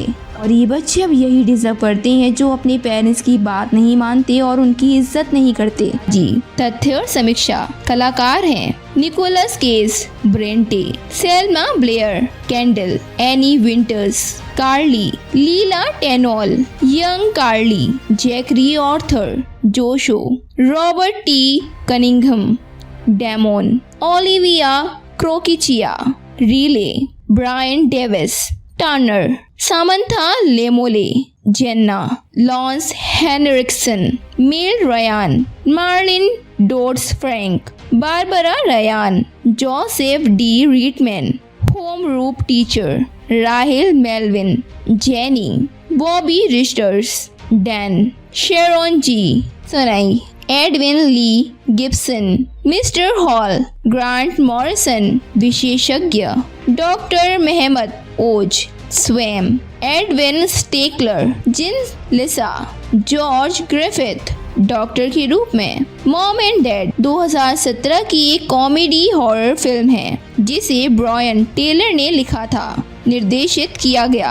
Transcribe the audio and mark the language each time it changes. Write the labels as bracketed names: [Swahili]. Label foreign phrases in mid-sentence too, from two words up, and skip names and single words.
[Hindi] और ये बच्चे अब यही डिजर्व करते हैं जो अपने पेरेंट्स की बात नहीं मानते और उनकी इज्जत नहीं करते। जी, तथ्य और समीक्षा। कलाकार हैं निकोलस केज, ब्रेंटे, सेल्मा ब्लेयर, कैंडल, एनी विंटर्स, कार्ली, लीला टेनॉल, यंग कार्ली, जैकरी ऑर्थर, जोशो, रॉबर्ट टी कनिंघम, डेमोन, ओलिविया क्रोकिचिया, रीले, ब्रायन डेविस, टर्नर, सामंथा लेमोले, जेन्ना, लॉन्स हेनरिक्सन, मेल रयान, मार्लिन डोड्स फ्रैंक, बारबरा रयान, जोसेफ डी रीटमैन, [English] home room [Hindi] टीचर, राहिल मेलविन, जेनी, बॉबी रिस्टर्स, डैन, शेरोन जी, सनाई, एडविन ली गिब्सन, मिस्टर हॉल, ग्रांट मॉरिसन, विशेषज्ञ, डॉक्टर मेहमद ओज, स्वयं, एडविन स्टेकलर, जिन लिसा, जॉर्ज ग्रिफिथ, डॉक्टर के रूप में। मॉम एंड डैड 2017 की एक [English] comedy horror [Hindi] फिल्म है जिसे ब्रायन टेलर ने लिखा था, निर्देशित किया गया।